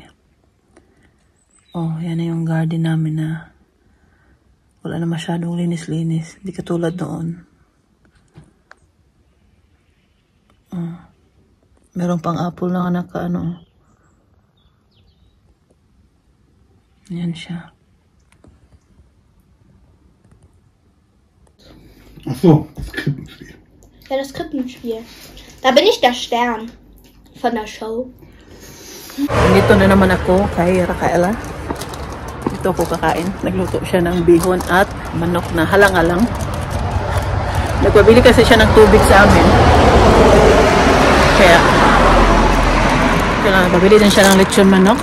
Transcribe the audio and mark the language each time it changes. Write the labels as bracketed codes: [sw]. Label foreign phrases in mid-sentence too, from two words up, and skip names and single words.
[tl] Oh, yan na yung garden namin na wala na masyadong linis-linis. Hindi katulad noon. Meron pang apple na naka Yan siya. [de] Achso, das Krippenspiel. Ja, das Krippenspiel. Da bin ich der Stern von der Show. [tl] Dito na naman ako kay Rafaela. Dito ako kakain. Nagluto siya ng bihon at manok na halang-halang. Nagpabili kasi siya ng tubig sa amin. Kaya babili din siya ng lechon manok.